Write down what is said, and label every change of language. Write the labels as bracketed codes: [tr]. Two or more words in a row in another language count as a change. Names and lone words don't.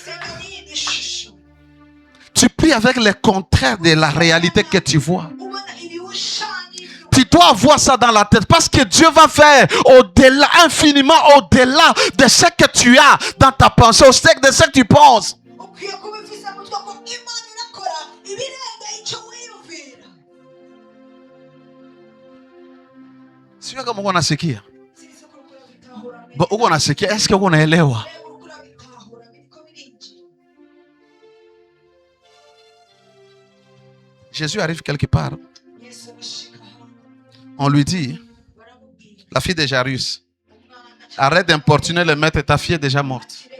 [fr] Tu pries avec le contraire de la réalité que tu vois. Tu dois avoir ça dans la tête parce que Dieu va faire au-delà, infiniment au-delà de ce que tu as dans ta pensée, de ce que tu penses. [sw] Sio kama uko nasikia. Uko nasikia, [fr] est-ce que [sw] uko naelewa? [fr] Jésus arrive quelque part. On lui dit, la fille de Jairus, arrête d'importuner le maître, ta fille est déjà morte.